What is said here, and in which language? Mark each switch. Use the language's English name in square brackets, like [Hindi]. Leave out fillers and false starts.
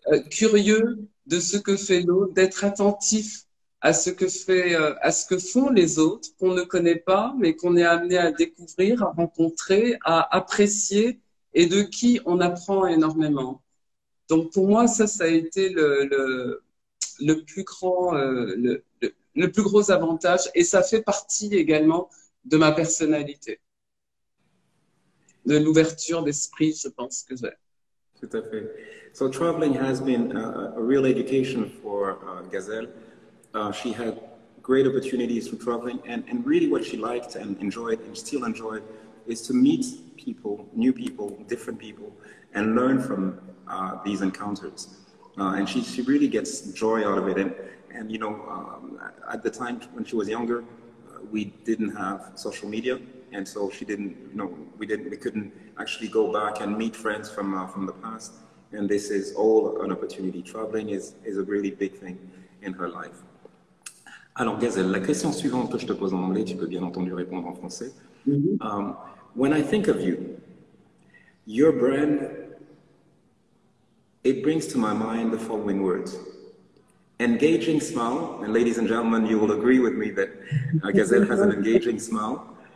[French] curieux de ce que fait l'autre, d'être attentif à ce que font les autres, qu'on ne connaît pas, mais qu'on est amené à découvrir, à rencontrer, à apprécier, et de qui on apprend énormément. Donc pour moi, ça a été le plus grand, le plus gros avantage, et ça fait partie également de ma personnalité, de l'ouverture d'esprit, je pense que j'ai. Tout à fait. [English] So traveling has been a real education for Gazelle. She had great opportunities through traveling, and really what she liked and enjoyed and still enjoyed is to meet people, new people, different people, and learn from these encounters. And she really gets joy out of it. And you know, at the time when she was younger, we didn't have social media, and so she didn't, you know, we couldn't actually go back and meet friends from the past. And this is all an opportunity. Traveling is a really big thing in her life. [French] Alors Gazelle, la question suivante que je te pose en anglais, tu peux bien entendu répondre en français. [English] When I think of you, your brand, it brings to my mind the following words. Engaging smile, and ladies and gentlemen, you will agree with me that Gazelle has an engaging smile.